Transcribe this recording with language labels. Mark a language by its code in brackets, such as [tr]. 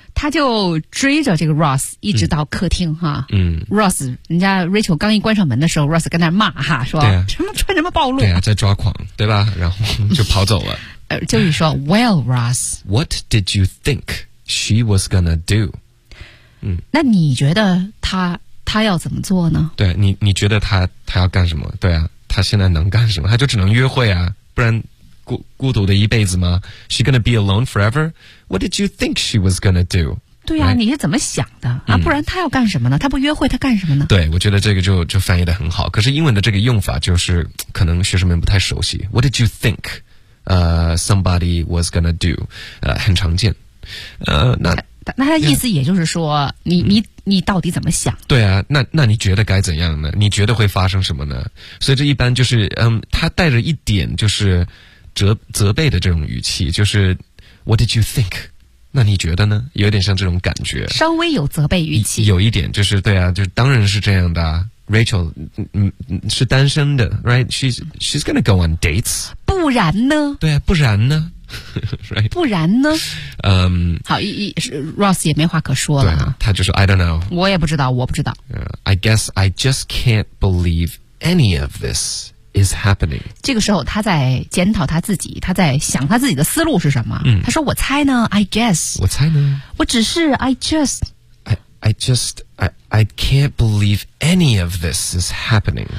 [zh] 他就追着这个 Ross 一直到客厅哈。嗯，Ross， 人家 Rachel 刚一关上门的时候 ，Ross 跟那骂哈，说对、啊、什么穿什么暴露，对啊，在抓狂，对吧？然后就跑走了。就是说 [en] ，Well, Ross, what did you think she was gonna do？嗯， [zh] 那你觉得他要怎么做呢？对、啊、你觉得他要干什么？对啊，他现在能干什么？他就只能约会啊，不然。孤独的一辈子吗 [en] ？She gonna be alone forever? What did you think she was gonna do? [zh] 对呀、啊， right? 你是怎么想的啊、嗯？不然她要干什么呢？她不约会，她干什么呢？对，我觉得这个就翻译得很好。可是英文的这个用法就是可能学生们不太熟悉。 [en] What did you think? Somebody was gonna do? [zh] 很常见。那他意思也就是说， yeah. 你到底怎么想？对啊，那你觉得该怎样呢？你觉得会发生什么呢？所以这一般就是他带着一点就是。责备的这种语气就是 [en] What did you think? [zh] 那你觉得呢有点像这种感觉稍微有责备语气有一点就是对啊就是当然是这样的、啊、Rachel 是单身的 Right? [en] She's gonna go on dates [zh] 不然呢对啊不然呢right. 不然呢、好 Ross 也没话可说了、啊、他就说 [en] I don't know [zh] 我不知道、 [en] I guess I just can't believe any of thisis happening. [zh] 这个时候他在检讨他自己他在想他自己的思路是什么、嗯、他说我猜呢 [en] I guess. [zh] 我猜呢我只是 [en] I just. I can't believe any of this is happening.